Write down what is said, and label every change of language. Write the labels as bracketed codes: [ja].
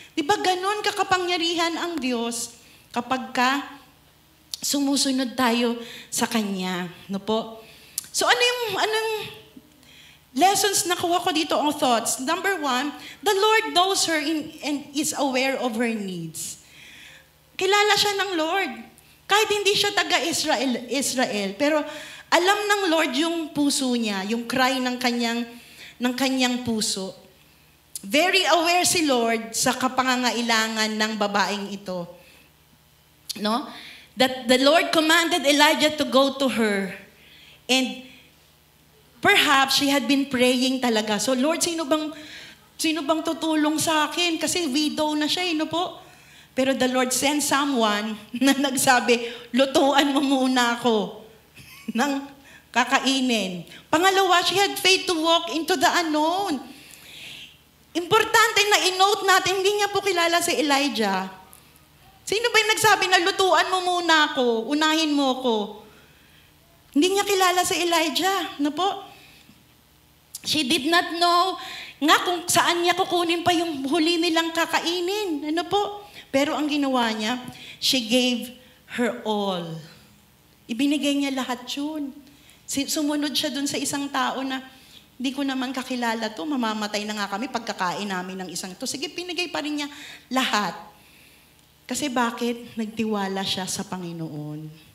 [tl] Di ba ganon kakapangyarihan ang Diyos kapag sumusunod tayo sa Kanya? No po? So anong lessons nakuha ko dito, ang thoughts? [en] Number 1, the Lord knows her and is aware of her needs. [tl] Kilala siya ng Lord. Kahit hindi siya taga-Israel, pero alam ng Lord yung puso niya, yung cry ng kanyang puso. Very aware si Lord sa kapangangailangan ng babaeng ito. No? [en] That the Lord commanded Elijah to go to her. And perhaps she had been praying talaga. [tl] So Lord, sino bang tutulong sa akin? Kasi widow na siya, no po? Pero [en] the Lord sent someone [tl] na nagsabi, lutuan mo muna ako ng kakainin. [en] Pangalawa, she had faith to walk into the unknown. [tl] Importante na i-note natin, hindi niya po kilala si Elijah. Sino ba yung nagsabi na lutuan mo muna ako, unahin mo ako? Hindi niya kilala si Elijah. Ano po? [en] She did not know [tl] nga kung saan niya kukunin pa yung huli nilang kakainin. Ano po? Pero ang ginawa niya, [en] she gave her all. [tl] Ibinigay niya lahat yun. Sumunod siya dun sa isang tao na, hindi ko naman kakilala to, mamamatay na nga kami pagkakain namin ng isang to. Sige, pinigay pa rin niya lahat. Kasi bakit? Nagtiwala siya sa Panginoon.